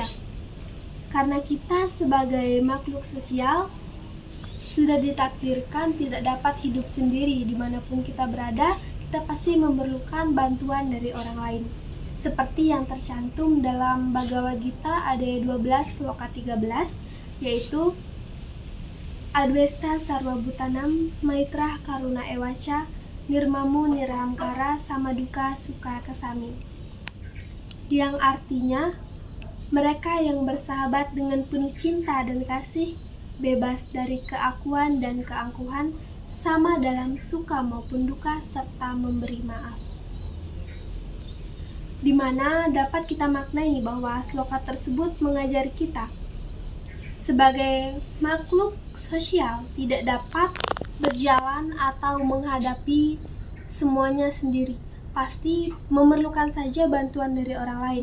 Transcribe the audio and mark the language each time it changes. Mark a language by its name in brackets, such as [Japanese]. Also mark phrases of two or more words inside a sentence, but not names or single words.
[Indonesian] Karena kita sebagai makhluk sosial sudah ditakdirkan tidak dapat hidup sendiri dimanapun kita berada, kita pasti memerlukan bantuan dari orang lain. Seperti yang tercantum dalam Bhagavad Gita ayat 12 sloka 13, yaitu [Sanskrit] Adwesta sarva bhutanam maitra karuna ewaca nirmamu nirahamkara samaduka suka kesami. [Indonesian] Yang artinya, mereka yang bersahabat dengan penuh cinta dan kasih, bebas dari keakuan dan keangkuhan, sama dalam suka maupun duka, serta memberi maaf. Di mana dapat kita maknai bahwa sloka tersebut mengajari kita sebagai makhluk sosial tidak dapat berjalan atau menghadapi semuanya sendiri, pasti memerlukan saja bantuan dari orang lain.